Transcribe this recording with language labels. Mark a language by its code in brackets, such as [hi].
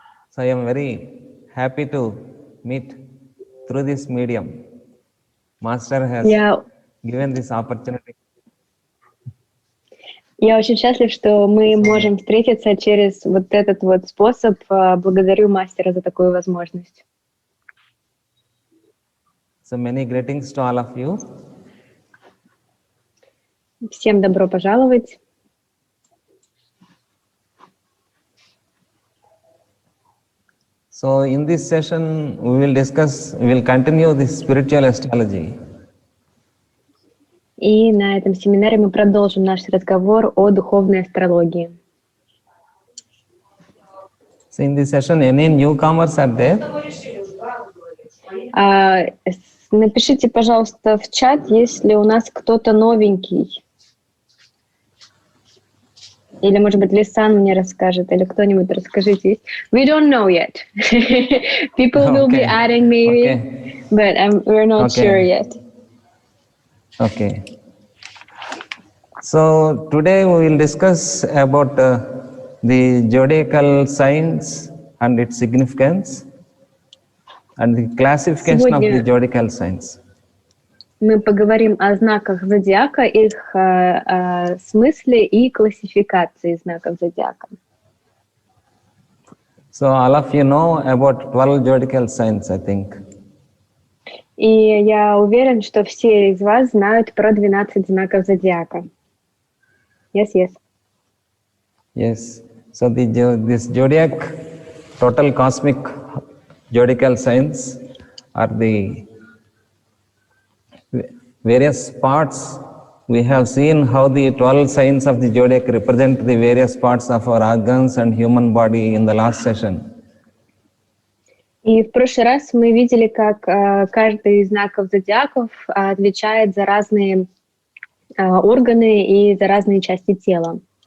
[en] So I am very happy to meet through this medium. Master has given this opportunity. [ru] Я очень счастлив, что мы можем встретиться через вот этот вот способ. Благодарю мастера за такую возможность. [en] So many greetings to all of you. [ru] Всем добро пожаловать. [en] So in this session we will continue this spiritual astrology. [ru] И на этом семинаре мы продолжим наш разговор о духовной астрологии. [en] So in this session, any newcomers are there? [ru] Напишите, пожалуйста, в чат, если у нас кто-то новенький. Или, может быть, Лисан мне расскажет, или кто-нибудь расскажите. [en] We don't know yet. People will be adding maybe, but we're not sure yet. Okay. So today we will discuss about the zodiacal signs and its significance and the classification of the zodiacal signs. [ru] Мы поговорим о знаках зодиака, их смысле и классификации знаков зодиака. [en] So all of you know about 12 zodiacal signs, I think. [ru] И я уверен, что все из вас знают про 12 знаков зодиака. [en] Yes. Yes. So this zodiac, total cosmic zodiacal signs are the various parts. We have seen how the 12 signs of the zodiac represent the various parts of our organs and human body in the last session. [ru] И в прошлый раз мы видели, как каждый из знаков зодиаков отвечает за разные органы и за разные части тела.